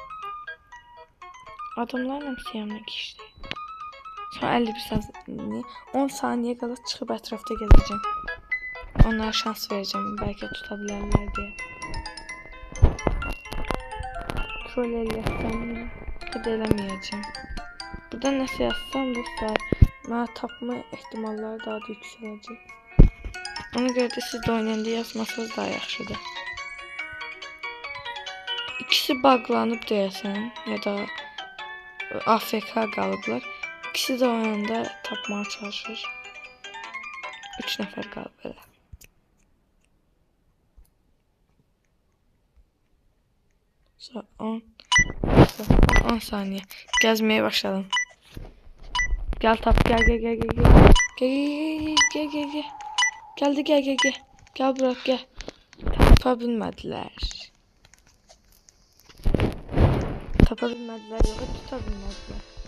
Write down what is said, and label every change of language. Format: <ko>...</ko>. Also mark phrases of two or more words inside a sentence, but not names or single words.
<tr>Adamlar hepsi yanına geçti. Sonra 51 saniye, 10 saniye kala çıkıp etrafta gezeceğim. Onlara şans vereceğim. Belki tutabilirler diye. Troll elletsem ya da eləməyəcəm.</tr> <az>Burada nəsə yazsam dostlar, mənə tapma ehtimalları daha da yüksələcək. Ona görə də siz də oynayanda yazmasanız daha yaxşıdır. İkisi bağlanıb deyəsən ya da AFK qalıblar. İkisi də oyunda tapmağa çalışır. 3 nəfər qalıb belə. Sonra 10 saniye.</az> <tr>Gezmeye başladım. Gel tap gel. Geldi gel. Gel bırak gel. Tapabilmediler. Yok tutabilmediler.</tr>